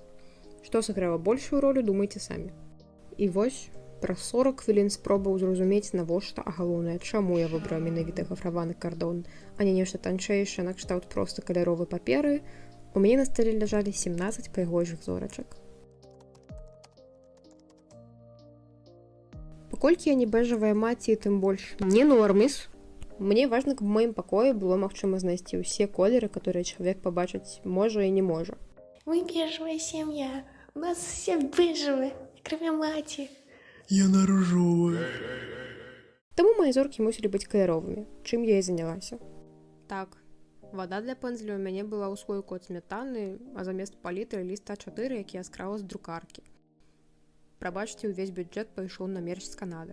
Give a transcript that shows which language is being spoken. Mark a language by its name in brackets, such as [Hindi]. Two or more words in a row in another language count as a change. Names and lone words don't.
[Belarusian] Што сыграла большую ролю, думайце самі. І вось, праз 40 хвілін спробаў зразумець, навошта, а галоўнае, чаму я выбрала менавіта гафраваны кардон, а не нешта танчэйшае, накшталт проста каляровай паперы, у мяне на стале ляжалі 17 прыгожых зорачак. Паколькі я не бэжавая маці, тым больш не норміс, мне важна, каб у маім пакоі было магчыма знайсці ўсе колеры, которые чалавек пабачыць можа і не можа. [Russian] Мы бежевая семья, у нас все бежевые, кроме мати. [Belarusian] Яна ружовая. Таму мае зоркі мусілі быць каляровымі, чым я і занялася. Так, вада для пэндзля ў мяне была ў слойку ад сметаны, а замест палітры ліст А4, які я скрала з друкаркі. Прабачце, увесь бюджэт пайшоў на мерч з Канады.